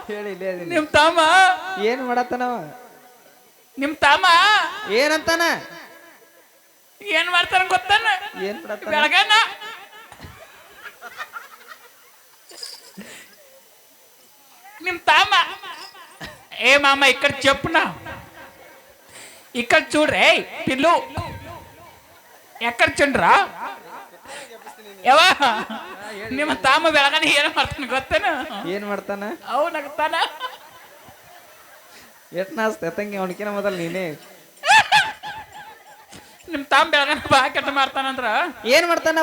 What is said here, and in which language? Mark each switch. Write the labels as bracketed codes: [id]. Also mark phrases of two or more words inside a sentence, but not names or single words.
[kn] ಹೇಳಿ ಇಲ್ಲೇ ಅದೀನಿ. ನಿಮ್ ತಮ್ಮ ಏನ್ ಮಾಡತ್ತನವ? ನಿಮ್ ತಮ್ಮ ಏನಂತಾನ? ಏನ್ ಮಾಡ್ತಾನ ಗೊತ್ತಾನ? ಏನ್ ಮಾಡತ್ತಾನ? ಬೆಳಗಾನ ನಿಮ್ ತಮ್ಮ [te] ఏ మామ ఇక్కడ చెప్పునా ఇక్కడ చూడ్రే పిల్లు ఎక్కడ చూడ్రా [kn] ಯಾವ ನಿಮ್ಮ ತಾಮ ಬೆಳಗಾನ ಏನ್ ಮಾಡ್ತಾನ ಗೊತ್ತೇನ? ಏನ್ ಮಾಡ್ತಾನ? ಅವ್ ನಗ್ತಾನ. ಎಟ್ ನಾಸ್ತೆ ತಂಗಿ ಅವನಕಿನ ಮೊದಲು ನೀನೇ. ನಿಮ್ ತಾಮ ಬೆಳಗಾನ ಬಾ ಕೆಟ್ಟ ಮಾಡ್ತಾನಂದ್ರ ಏನ್ ಮಾಡ್ತಾನವ?